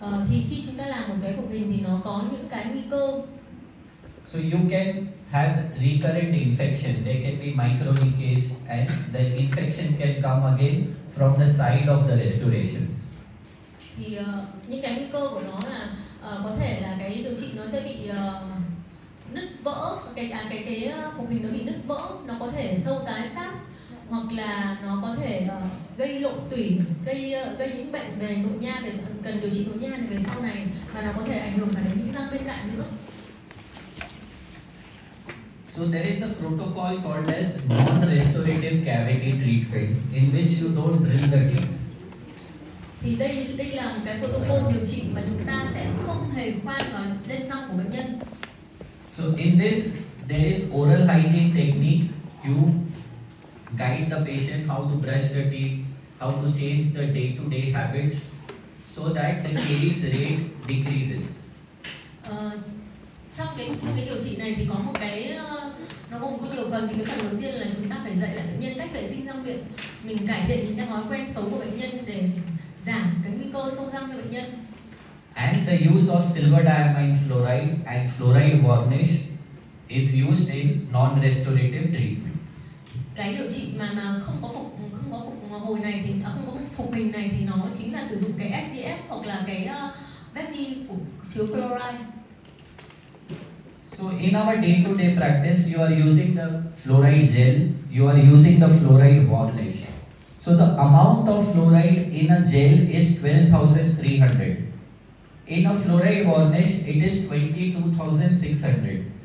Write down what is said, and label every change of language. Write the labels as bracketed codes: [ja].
[vi] Thì khi chúng ta làm một cái phục hình thì nó có những cái nguy cơ. [en] So you can have recurrent infection. There can be micro leakage, and the infection can come again from the side of the restorations. [vi] Thì những cái nguy cơ của nó là có thể là cái điều trị nó sẽ bị nứt vỡ, cái phục hình nó bị nứt vỡ, nó có thể sâu tái phát, hoặc là nó có thể gây lộ tủy, gây những bệnh về nội nha, để cần điều trị nội nha về sau này, và nó có thể ảnh hưởng cả đến những răng bên cạnh nữa. [en] So there is a protocol called as non-restorative cavity treatment, in which you don't drill the teeth. [vi] Thì đây là một cái protocol điều trị mà chúng ta sẽ không hề khoan vào lên răng của bệnh nhân. [en] So in this there is oral hygiene technique. You guide the patient how to brush the teeth, how to change the day-to-day habits, so that the caries rate decreases. [vi] Trong cái điều trị này thì có một cái nó gồm có nhiều phần. Thì cái phần đầu tiên là chúng ta phải dạy lại bệnh nhân cách vệ sinh răng miệng, mình cải thiện những cái thói quen xấu của bệnh nhân để giảm cái nguy cơ sâu răng cho bệnh nhân. [en] And the use of silver diamine fluoride and fluoride varnish is used in non-restorative treatment. [vi] Cái điều trị mà không có phục hồi này thì không có phục hình này thì nó chính là sử dụng cái SDF hoặc là cái Vecni phủ chứa fluoride. [en] So in our day-to-day practice, you are using the fluoride gel, you are using the fluoride varnish. So the amount of fluoride in a gel is 12,300. In a fluoride varnish, it is 22,600.